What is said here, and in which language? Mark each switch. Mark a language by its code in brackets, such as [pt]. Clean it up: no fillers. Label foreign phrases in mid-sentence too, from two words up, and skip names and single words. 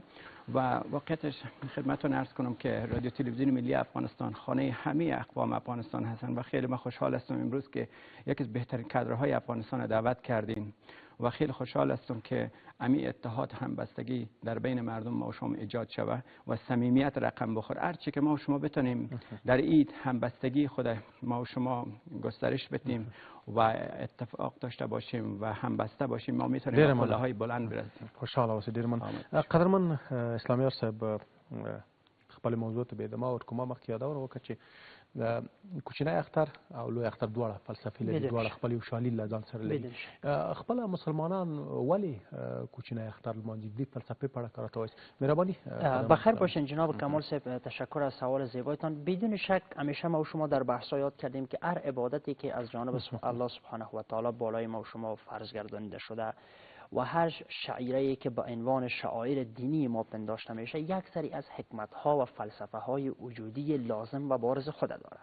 [fa] و واقعیتش خدمتتون عرض کنم که رادیو تلویزیون ملی افغانستان خانه همه اقوام افغانستان هستند و خیلی من خوشحال هستم امروز که یکی از بهترین کادرهای افغانستان دعوت کردین و خیلی خوشحال هستم که امی اتحاد همبستگی در بین مردم ما و شما ایجاد شود و صمیمیت رقم بخوره. هرچی که ما و شما بتونیم در عید همبستگی خود ما و شما گسترش بدیم و اتفاق داشته باشیم و همبسته باشیم، ما میتونیم به بالای بلند برسیم. [ps] خوشحال اوسئ. ډیر مننه. قدرمن اسلامیار صاحب، خپل موضوع ته به ادامه ورکوم. مخکې یادونه وکړه چې کوچنی اختر او لوی اختر دواړه فلسفي لري، دواړه خپل یو شالید له ځان سره لري. خپل مسلمانان ولې کوچنی اختر لمانځي؟ دې فلسفه په اړه کار ته وایي. مهرباني. [fa] بخیر باشین جناب کمال صاحب، تشکر از سوال زیبایتان. بدون شک همیشه ما و شما در بحث‌ها یاد کردیم که هر عبادتی که از جانب [ar] الله سبحانه و تعالی [fa] بالای ما و شما فرض گردانیده شده و هر شعیره‌ای که با عنوان شعائر دینی ما پنداشته میشه یک سری از حکمت‌ها و فلسفه‌های وجودی لازم و بارز خود داره.